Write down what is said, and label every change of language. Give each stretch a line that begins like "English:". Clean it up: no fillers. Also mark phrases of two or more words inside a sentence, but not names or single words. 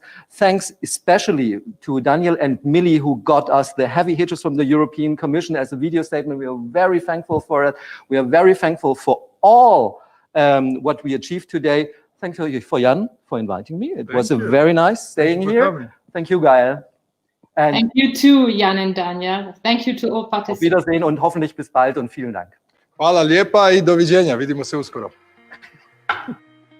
English: Thanks especially to Daniel and Millie, who got us the heavy hitters from the European Commission as a video statement. We are very thankful for it. We are very thankful for all what we achieved today. Thank you for Yann for inviting me. It was very nice staying here. Thank you, Gael. And thank you too, Yann and Daniel. Thank you to all participants.
German: Auf Wiedersehen und hoffentlich bis bald und vielen Dank.
Croatian: Hvala lijepa i doviđenja. Vidimo se uskoro.